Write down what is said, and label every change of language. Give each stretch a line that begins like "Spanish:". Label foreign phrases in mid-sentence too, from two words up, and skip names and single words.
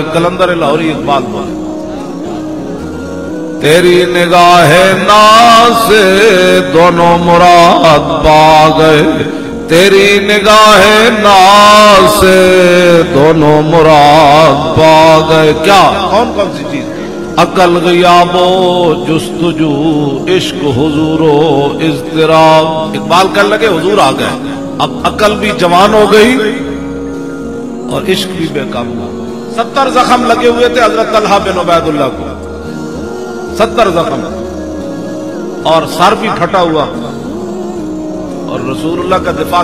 Urdu: کلندر لاہوری اقبال بولے تیری نگاہ ناز سے دونوں مراد پا گئے، تیری نگاہ ناز سے دونوں مراد پا گئے. کیا کون کون سی چیز؟ عقل غیاب و جستجو، عشق حضور و اضطراب. اقبال کہنے لگے حضور آ گئے، اب عقل بھی جوان ہو گئی اور عشق بھی بے قابو. 70 زخم لگے ہوئے تھے حضرت طلحہ بن عبید اللہ کو، 70 زخم، اور سر بھی پھٹا ہوا، اور رسول اللہ کا دفاع.